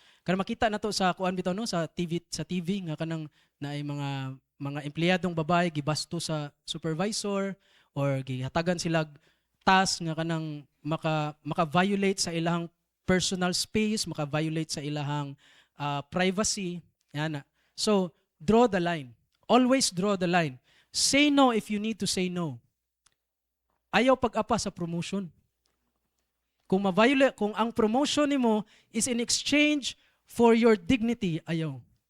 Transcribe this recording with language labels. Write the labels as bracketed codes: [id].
[ceb] Kana makita nato sa kuan bitaw no sa TV nga kanang naay mga empleyadong babae gibasto sa supervisor or gihatagan sila task nga kanang maka-violate sa ilang personal space, maka-violate sa ilang privacy. Yan na. [en] So, draw the line. Always draw the line. Say no if you need to say no. [ceb] Ayaw pag-apa sa promotion. Kung ang promotion nimo [en] is in exchange for your dignity, [ceb] ayaw.